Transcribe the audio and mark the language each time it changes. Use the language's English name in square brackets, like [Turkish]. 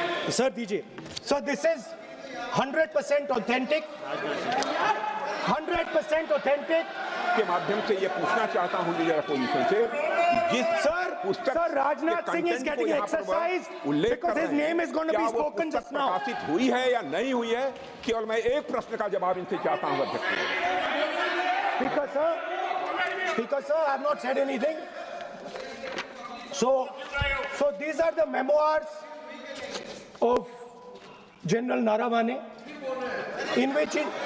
[English] Sir, DJ. So this is 100% authentic. 100% authentic. [Hindi] के माध्यम से ये पूछना चाहता हूं लीडर अपोजिशन से, जिस [English] Sir, Rajnath Singh is getting exercised because his name is going to be spoken just now. [Hindi] प्रकाशित हुई है या नहीं हुई है, केवल मैं एक प्रश्न का जवाब इनसे चाहता हूं अध्यक्ष। [English] Speaker sir, I have not said anything. So these are the memoirs of General Naravane, in which